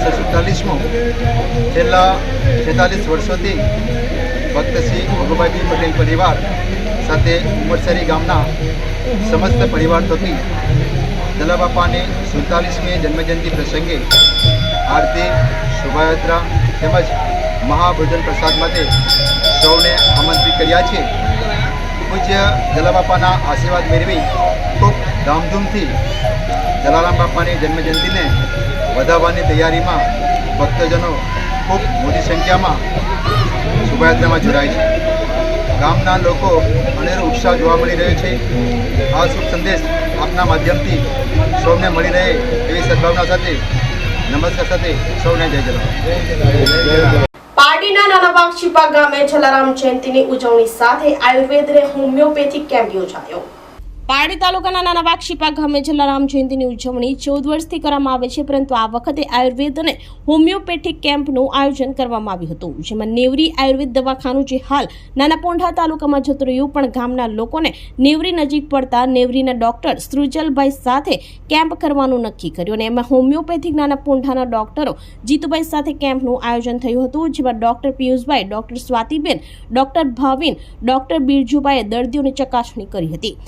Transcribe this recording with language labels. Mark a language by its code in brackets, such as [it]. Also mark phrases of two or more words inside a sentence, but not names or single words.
[gu] 47મો છેલ્લા 46 વર્ષોથી ભક્ત શ્રી ભગુભાઈ પટેલ પરિવાર સાથે ઉમરસાડી ગામના સમસ્ત પરિવાર થકી જલાબાપાને 47મી જન્મજયંતી પ્રસંગે આરતી શોભાયાત્રા તેમજ મહાભોજન પ્રસાદ માટે સૌને આમંત્રિત કર્યા છે। પૂજ્ય જલાબાપાના આશીર્વાદ મેળવી ખૂબ ધામધૂમથી જલારામ બાપાની જન્મજયંતી ને વધાવવાની તૈયારીમાં ભક્તજનો ખૂબ મોટી સંખ્યામાં શોભાયાત્રામાં જોડાય છે। ગામના લોકો અનેરો ઉત્સાહ જોવા મળી રહ્યો છે। આ શુભ સંદેશ આપના માધ્યમથી સૌને મળી રહે એવી સદ્ભાવના સાથે નમસ્કાર સાથે સૌને જય જલારામ। પારડીના નાના વાઘછીપા ગામે જલારામ જયંતીની ઉજવણી સાથે આયુર્વેદ અને હોમિયોપેથિક કેમ્પ યોજાયો। પારડી તાલુકાના નાના વાઘછીપા ગામે જલારામ જયંતીની ઉજવણી 14 વર્ષથી કરવામાં આવે છે, પરંતુ આ વખતે આયુર્વેદ અને હોમિયોપેથિક કેમ્પનું આયોજન કરવામાં આવ્યું હતું, જેમાં નેવરી આયુર્વેદ દવાખાનું જે હાલ નાના પોંઢા તાલુકામાં જતું રહ્યું, પણ ગામના લોકોને નેવરી નજીક પડતા નેવરીના ડોક્ટર સૃજલભાઈ સાથે કેમ્પ કરવાનું નક્કી કર્યું અને એમાં હોમિયોપેથિક નાના પોંઢાના ડોક્ટરો જીતુભાઈ સાથે કેમ્પનું આયોજન થયું હતું, જેમાં ડોક્ટર પિયુષભાઈ, ડોક્ટર સ્વાતિબેન, ડોક્ટર ભાવિન, ડોક્ટર બિરજુભાઈએ દર્દીઓની ચકાસણી કરી હતી।